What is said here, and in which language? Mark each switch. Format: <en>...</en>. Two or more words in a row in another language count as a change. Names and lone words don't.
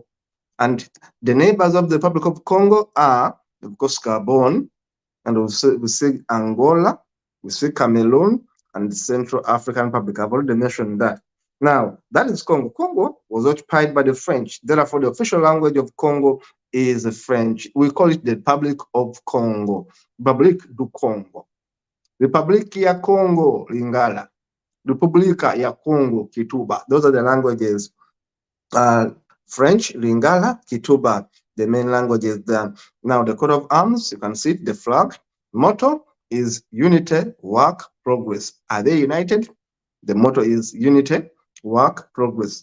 <en>And the neighbors of the Republic of Congo are, of course, Gabon, and we see Angola, we see Cameroon, and the Central African Republic. I've already mentioned that. Now, that is Congo. Congo was occupied by the French. Therefore, the official language of Congo is French. We call it the Republic of Congo. Republique du Congo. Republique ya Congo, Lingala. Repubblica ya Congo, Kituba. Those are the languages. French, Lingala, Kituba, the main languages there. Now, the coat of arms, you can see it, the flag. Motto is unity, work, progress. Are they united? The motto is unity, work, progress.</en>